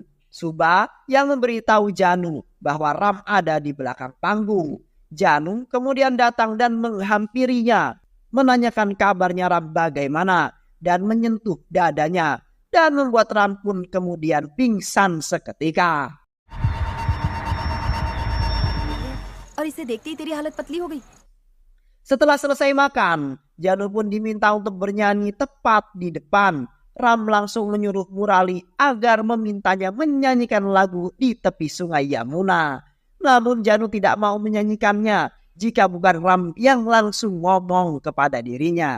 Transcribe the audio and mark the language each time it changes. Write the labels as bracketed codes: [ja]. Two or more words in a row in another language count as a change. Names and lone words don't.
[id] Suba yang memberitahu Janu bahwa Ram ada di belakang panggung. Janu kemudian datang dan menghampirinya, menanyakan kabarnya Ram bagaimana dan menyentuh dadanya dan membuat Ram pun kemudian pingsan seketika. [hi] और इसे देखते ही तेरी हालत पतली हो गई। [id] Setelah selesai makan, Janu pun diminta untuk bernyanyi tepat di depan. Ram langsung menyuruh Murali agar memintanya menyanyikan lagu di tepi sungai Yamuna. Namun Janu tidak mau menyanyikannya jika bukan Ram yang langsung ngomong kepada dirinya.